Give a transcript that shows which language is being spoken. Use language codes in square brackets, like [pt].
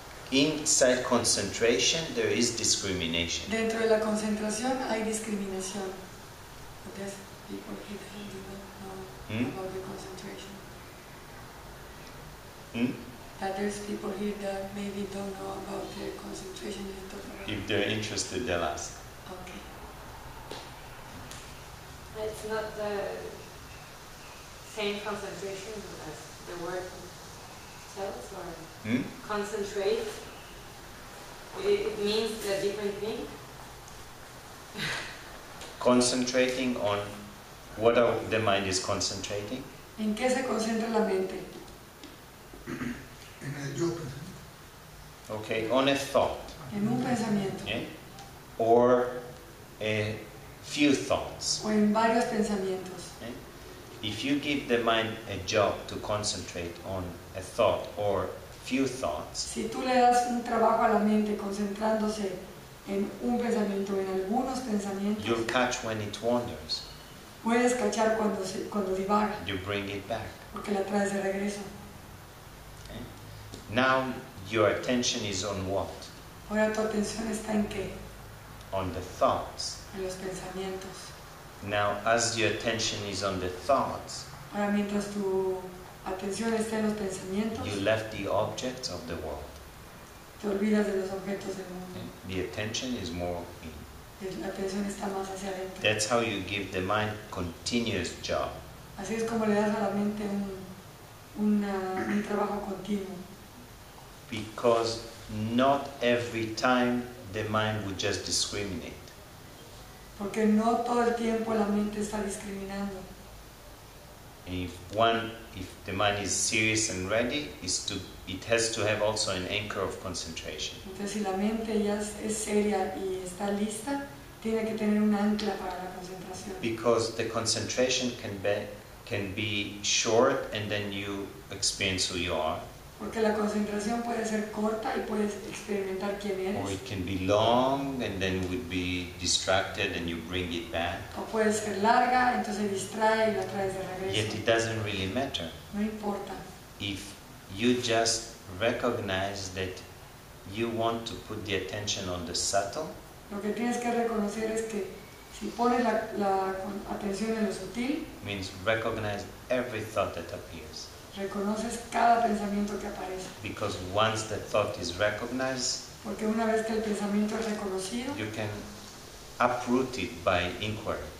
[en] inside concentration there is discrimination. [es] dentro de la concentración hay discriminación. [en] But there's people here that do not know about the concentration. That there's people here that maybe don't know about the concentration you're talking about. If they're interested, they'll ask. Okay. It's not the same concentration as the word tells, or concentrate. It means a different thing. Concentrating on what the mind is concentrating. [es] ¿En qué se concentra la mente? En el yo pensamiento. [en] Okay, on a thought, [es] En un pensamiento [en] yeah? Or a few thoughts. [es] o en varios pensamientos. [en] Yeah? If you give the mind a job to concentrate on a thought or few thoughts, [es] Si tú le das un trabajo a la mente concentrándose en un pensamiento, en algunos pensamientos, [en] you'll catch when it wanders. [es] puedes cachar cuando divaga, [en] You bring it back. [es] porque la traes de regreso. [en] Okay? Now your attention is on what? [es] Ahora tu atención está en qué? [en] On the thoughts. [es] En los pensamientos. [en] Now as your attention is on the thoughts, [es] Ahora mientras tu atención está en los pensamientos, [en] you left the objects of the world. [es] te olvidas de los objetos del mundo. [en] Okay? The attention is more in. [es] La atención está más hacia adentro. [en] That's how you give the mind continuous job. [es] Así es como le das a la mente un trabajo continuo. [en] Because not every time the mind would just discriminate. [es] Porque no todo el tiempo la mente está discriminando. [en] If the mind is serious and ready, it has to have also an anchor of concentration. [es] Entonces, si la mente ya es seria y está lista, tiene que tener un ancla para la concentración. [en] Because the concentration can be short and then you experience who you are, [es] Porque la concentración puede ser corta y puedes experimentar quién [en] or [es] eres. [en] it can be long and then would be distracted and you bring it back. [es] O puede ser larga, entonces distrae y la traes de [en] Yet [es] regreso. [en] it doesn't really matter. [es] No importa. [en] If you just recognize that you want to put the attention on the subtle, [es] Lo que tienes que reconocer es que si pones la atención en lo sutil, [en] means recognize every thought that appears. [es] reconoces cada pensamiento que aparece. [en] Because once the thought is recognized, [es] Porque una vez que el pensamiento es reconocido, [en] you can uproot it by inquiry.